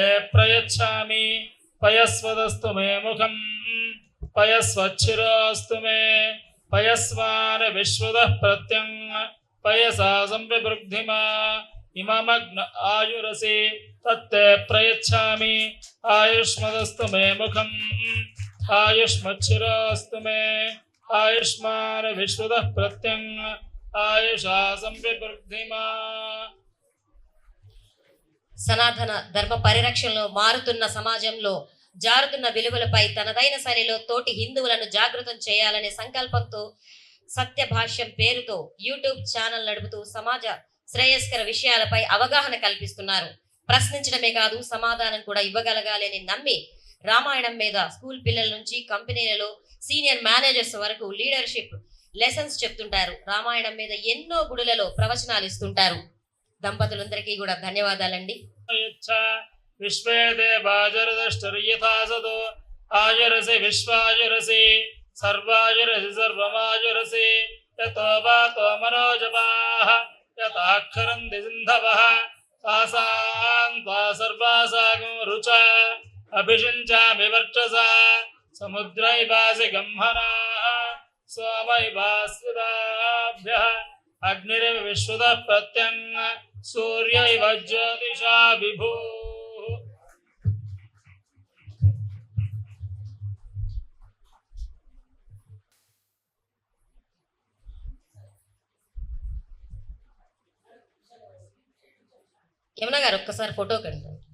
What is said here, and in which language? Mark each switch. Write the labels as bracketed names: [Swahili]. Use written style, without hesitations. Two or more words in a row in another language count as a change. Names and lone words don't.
[Sanskrit] प्रयच्छामि पयस्वदस्तु मे मुखम् पयस्वच्छिरोऽस्तु मे पयस्वान् विश्वतः प्रत्यं पयसा संविवृद्धिमा इममग्न आयुरसि तत्ते प्रयच्छामि आयुष्मदस्तु मे मुखम् आयुष्मच्छिरोऽस्तु मे आयुष्मान् विश्वतः प्रत्यं आयुषा संविवृद्धिमा. [Telugu] సనాతన ధర్మ పరిరక్షణలో మారుతున్న సమాజంలో జారుతున్న విలువలపై తనదైన శైలిలో తోటి హిందువులను జాగృతం చేయాలనే సంకల్పంతో సత్యభాష్యం పేరుతో యూట్యూబ్ ఛానల్ నడుపుతూ సమాజ శ్రేయస్కర విషయాలపై అవగాహన కల్పిస్తున్నారు. ప్రశ్నించడమే కాదు, సమాధానం కూడా ఇవ్వగలగాలని నమ్మి రామాయణం మీద స్కూల్ పిల్లల నుంచి కంపెనీలలో [English] senior managers [Telugu] వరకు [English] leadership lessons [Telugu] చెప్తుంటారు. రామాయణం మీద ఎన్నో గుడులలో ప్రవచనాలు ఇస్తుంటారు. దంపతులందరికీ కూడా ధన్యవాదాలండి. [Sanskrit] विश्वे देवाजरदष्टर्यथा सदो आयुरसि विश्वायुरसि सर्वायुरसि सर्वमायुरसि यतो वातो मनोजवाः यथाक्षरन्ति सिन्धवः तासां त्वा सर्वासागं रुचा अभिषिञ्चामि वर्चसा समुद्रैवासि गह्मनाः सोमैवास्विदाभ्यः अग्निरिव विश्वतः प्रत्यङ् सूर्यैव ज्योतिषा विभुः. [Telugu] యమున గారు ఒక్కసారి ఫోటో కండి.